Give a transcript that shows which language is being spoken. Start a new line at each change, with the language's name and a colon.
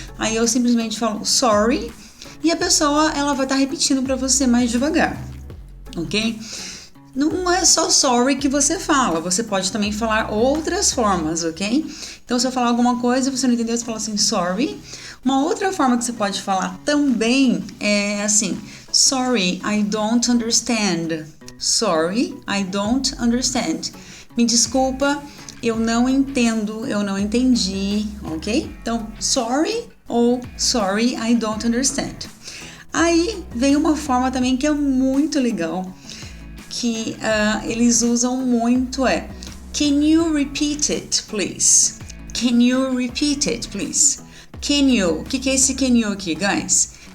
Portuguese: Aí eu simplesmente falo sorry e a pessoa ela vai estar repetindo pra você mais devagar, ok? Não é só sorry que você fala, você pode também falar outras formas, ok? Então, se eu falar alguma coisa e você não entendeu, você fala assim, sorry. Uma outra forma que você pode falar também é assim,
English: sorry, I don't understand. Sorry, I don't understand.
Portuguese: Me desculpa, eu não entendo, eu não entendi, ok? Então, sorry ou
English: sorry, I don't understand.
Portuguese: Aí vem uma forma também que é muito legal, que eles usam muito
English: can you repeat it, please? Can you repeat it, please? Can you?
Portuguese: O que é esse
English: can you
Portuguese: aqui, guys?